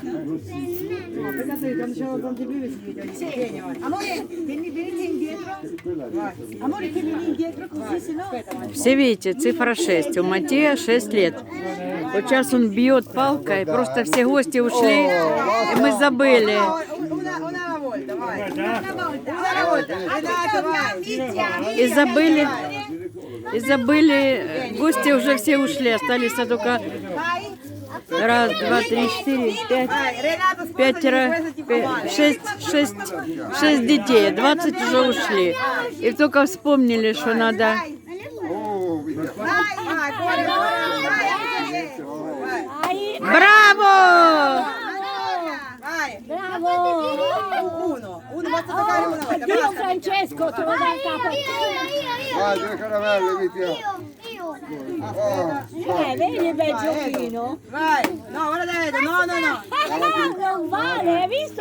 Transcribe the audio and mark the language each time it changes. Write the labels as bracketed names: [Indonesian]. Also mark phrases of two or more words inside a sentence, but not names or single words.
[Italian] Quando c'erano tanti bimbi si vedeva di disegno. Amore, vieni indietro. Amore, che vieni indietro così, se no... [Russian] Все видите, цифра 6. У Матея 6 лет. Вот сейчас он бьет палкой, просто все гости ушли, и мы забыли. [Italian] Una volta, vai. Una volta. Renato, vai. [Russian] И забыли, гости уже все ушли, остались только раз, два, три, четыре, пять, шесть детей, 20 уже ушли. И только вспомнили, что надо... Браво! [Italian] Bravo! Uno, basta toccare una volta. Io Francesco, te lo dai il capo. Vai, due caramelle, Vittia. Vedi il bel giochino? Vai, no, guarda Edo, no. Non vale, hai visto?